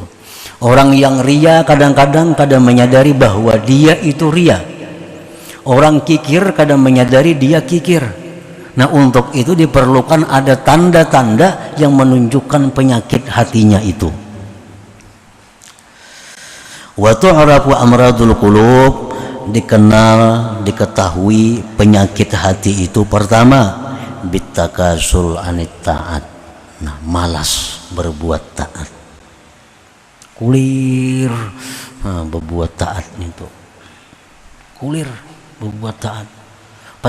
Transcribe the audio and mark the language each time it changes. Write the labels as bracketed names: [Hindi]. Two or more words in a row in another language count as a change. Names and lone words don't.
[Indonesian] Orang yang ria kadang-kadang menyadari bahwa dia itu ria. Orang kikir kadang menyadari dia kikir. Nah, untuk itu diperlukan ada tanda-tanda yang menunjukkan penyakit hatinya itu. [Arabic] وتعرف أمراض القلوب, [Indonesian] dikenal, diketahui penyakit hati itu pertama [Arabic] بالتكاسل عن الطاعة. [Banjar] Nah, malas berbuat taat, kulir berbuat taat itu, kulir berbuat taat.